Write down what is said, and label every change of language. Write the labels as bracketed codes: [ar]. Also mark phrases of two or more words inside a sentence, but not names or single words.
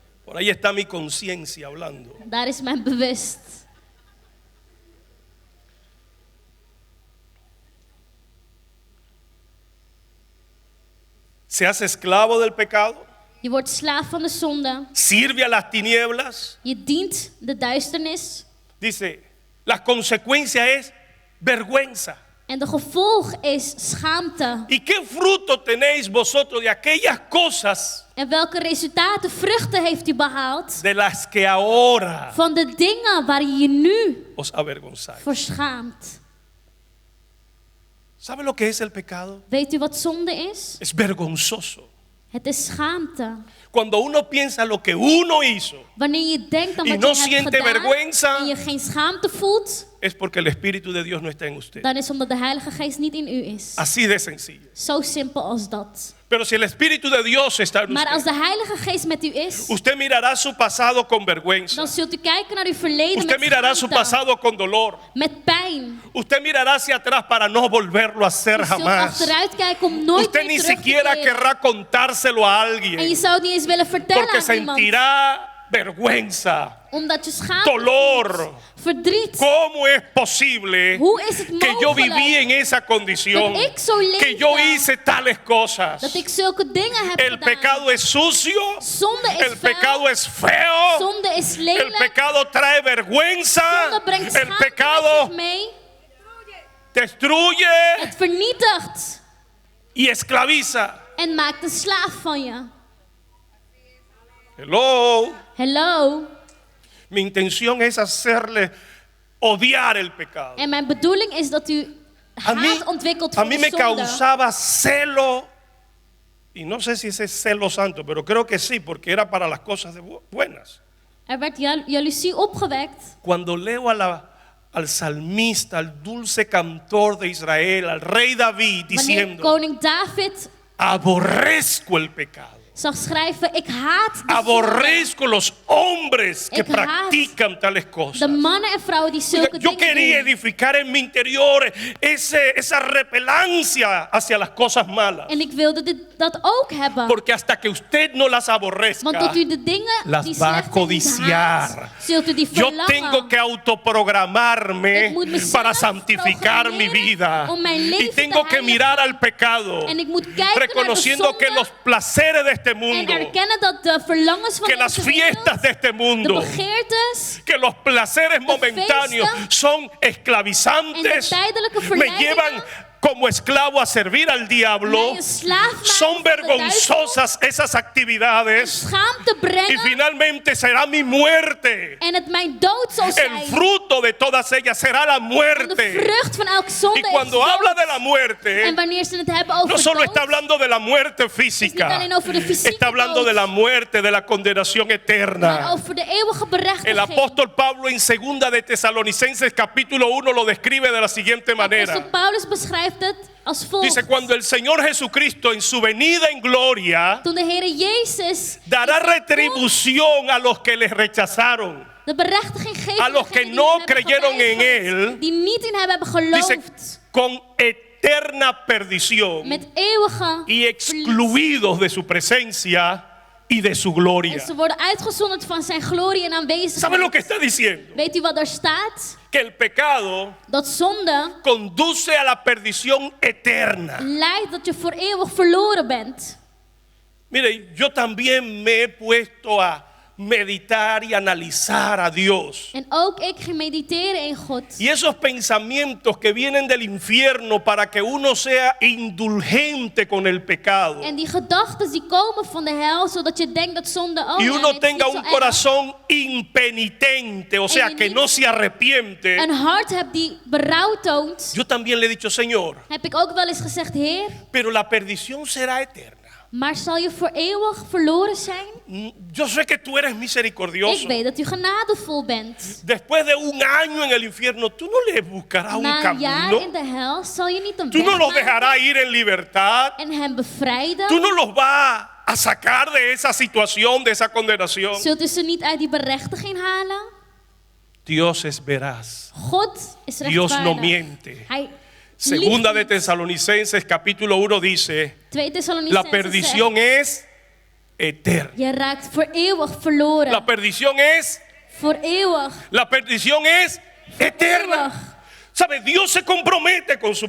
[es] Por ahí está mi conciencia hablando. [nl] Daar is mijn bewust. [es] Se hace esclavo del pecado, [nl] Je wordt slaaf van de zonde. [es] sirve a las tinieblas. [nl] Je dient de duisternis. [es] Dice, la consecuencia es vergüenza. [nl] En de gevolg is schaamte. [es] ¿Y qué fruto tenéis vosotros de aquellas cosas [nl] En welke resultaten, vruchten heeft u behaald? [es] de las que ahora [nl] Van de dingen waar je je nu [es] os avergonzáis? [nl] voor schaamt. [es] ¿Sabe lo que es el pecado? [nl] Weet u wat zonde is? [es] Es vergonzoso. [nl] Het is schaamte. [es] Cuando uno piensa lo que uno hizo, [nl] Wanneer je denkt aan [es] Y [nl] wat [es] no [nl] je hebt [es] siente [nl] gedaan [es] vergüenza. [nl] en je geen schaamte voelt, [es] es porque el Espíritu de Dios no está en usted. [nl] dan is omdat de Heilige Geest niet in u is. [es] Así de sencillo. [nl] Zo simpel als dat. [es] Pero si el Espíritu de Dios está en [nl] Maar als [es] usted, [nl] de Heilige Geest met u is, [es] usted mirará su pasado con vergüenza. [nl] dan zult u kijken naar uw verleden [es] Usted [nl] met [es] mirará su [nl] schaamte, [es] pasado con dolor. [nl] met pijn. [es] Usted mirará hacia atrás para no volverlo a hacer [nl] Je zult [es] jamás. [nl] achteruit kijken om nooit [es] Usted [nl] meer [es] ni [nl] terug te [es] siquiera [nl] keren. [es] querrá contárselo a [nl] En je [es] alguien, [nl] zou het niet eens willen vertellen [es] porque [nl] aan iemand. [es] sentirá vergüenza, [nl] Omdat je schaamte [es] dolor. [nl] voelt, verdriet. [es] ¿Cómo es posible [nl] Hoe is het [es] que yo viví [nl] mogelijk [es] en esa condición? [nl] dat ik zo [es] Que yo [nl] leefde, [es] hice tales cosas. [nl] dat ik zulke dingen heb [es] El [nl] gedaan? [es] pecado es sucio. [nl] Zonde is [es] El [nl] vuil. [es] pecado es feo. [nl] Zonde is [es] El [nl] lelijk. [es] pecado trae vergüenza. [nl] Zonde brengt [es] El [nl] schaamte met [es] pecado [nl] zich mee. [es] destruye [nl] Het vernietigt [es] y esclaviza. [nl] en maakt een slaaf van je. Hello. Hello. [es] Mi intención es hacerle odiar el pecado. [nl] En mijn bedoeling is dat u [es] A mí, [nl] haat ontwikkelt [es] a [nl] voor [es] mí [nl] de [es] me [nl] zonde. [es] causaba celo. Y no sé si ese es celo santo, pero creo que sí, porque era para las cosas buenas. [nl] Er werd jaloezie opgewekt [es] Cuando leo al salmista, al dulce cantor de Israel, al rey David, [nl] wanneer [es] diciendo: [nl] koning David [es] aborrezco el pecado. [nl] zag schrijven, ik haat de zonde. [es] Aborrezco los hombres que [nl] Ik haat [es] practican tales cosas. [nl] De mannen en vrouwen die zulke [es] Yo [nl] dingen [es] quería [nl] doen. [es] edificar en mi interior esa repelancia hacia las cosas malas. [nl] En ik wilde dat ook hebben. [es] Porque hasta que usted no las [nl] Want [es] aborrezca, [nl] tot u de dingen [es] las [nl] die [es] va a [nl] slecht zijn niet [es] codiciar. [nl] haat, zult u die [es] Yo [nl] verlangen. [es] tengo que autoprogramarme [nl] Ik moet mezelf [es] para santificar mi [nl] programmeren [es] vida. [nl] om mijn [es] Y [nl] leven [es] tengo [nl] te [es] que [nl] heiligen. [es] mirar al pecado, [nl] En ik moet kijken [es] reconociendo [nl] naar de [es] que [nl] zonde [es] los placeres de este [nl] en [es] mundo, [nl] erkennen dat de verlangens van [es] que las [nl] deze wereld, [es] fiestas de este [nl] de [es] mundo, [nl] begeertes [es] que los placeres momentáneos [nl] feesten [es] son [nl] en de [es] esclavizantes, [nl] tijdelijke [es] me [nl] verleidingen [es] llevan como esclavo a servir al diablo. [nl] mij een slaaf maken [es] Son [nl] van de duivel, [es] vergonzosas esas actividades. [nl] schaamte [es] Y [nl] brengen [es] finalmente será mi muerte. [nl] en het mijn dood zal [es] El [nl] zijn. [es] fruto de todas ellas será la [nl] En de [es] muerte. [nl] vrucht van elke zonde [es] Y [nl] is [es] cuando [nl] dood. [es] habla de la muerte, [nl] En wanneer ze het hebben over [es] no solo [nl] dood, [es] está hablando de la muerte [nl] is niet [es] física, [nl] alleen over de fysieke [es] está hablando [nl] dood, [es] de la muerte, de la condenación [nl] maar [es] eterna. [nl] over de eeuwige [es] El [nl] berechtiging. [es] apóstol Pablo en 2 de Tesalonicenses capítulo 1 lo describe de la siguiente manera. [nl] Apostel Paulus beschrijft het als volgt. [es] Dice, cuando el Señor Jesucristo en su venida en gloria [nl] Toen de Heere Jezus [es] dará [nl] in zijn [es] retribución a los que les rechazaron. [nl] de berechtiging geeft [es] A [nl] aan [es] los que [nl] degenen die [es] no [nl] hem hebben [es] creyeron en [nl] geweigerd, [es] él. [nl] die niet in hem hebben [es] Dice, [nl] geloofd, [es] con eterna perdición [nl] met eeuwige [es] y [nl] verlies. [es] excluidos de su presencia y de su gloria. [nl] En ze worden uitgezonderd van zijn glorie en aanwezigheid. [es] ¿Sabe lo que está diciendo? [nl] Weet u wat er staat? [es] Que el pecado [nl] Dat zonde [es] conduce a la perdición eterna. [nl] leidt dat je voor eeuwig verloren bent. [es] Mire, yo también me he puesto a meditar y analizar a Dios. [nl] En ook ik ging mediteren in God. [es] Y esos pensamientos que vienen del infierno para que uno sea indulgente con el pecado. [nl] En die gedachten die komen van de hel, zodat je denkt dat zonde ook [es] Y [nl] is. [es] uno tenga un corazón impenitente, o sea, [nl] je [es] que [nl] niet [es] no se arrepiente. [nl] Een hart hebt die berouw toont. [es] Yo también le he dicho, Señor, [nl] Heb ik ook wel eens gezegd, Heer, [es] pero la perdición será eterna. [nl] maar zal je voor eeuwig verloren zijn? [es] Yo sé que tú eres misericordioso. [nl] Ik weet dat u genadevol bent. [es] Después de un año en el infierno, tú no le buscarás un [nl] Na een jaar [es] camino. [nl] in de hel zal je niet een [es] Tú [nl] weg [es] no los [nl] maken [es] dejarás ir en libertad. [nl] en hem bevrijden. [es] Tú no los vas a sacar de esa situación, de esa condenación. [nl] Zult u ze niet uit die berechtiging halen? [es] Dios es veraz. [nl] God is [es] Dios [nl] rechtvaardig. [es] no miente. [nl] Hij [es] Segunda de [nl] liegt niet. [es] Tesalonicenses capítulo 1 dice, [nl] 2 [es] la [nl] Thessalonicenzen [es] perdición es eterna. [nl] Je raakt voor eeuwig verloren. [es] La perdición es eterna. [nl] Eeuwig. [es] ¿Sabe? Dios se compromete con su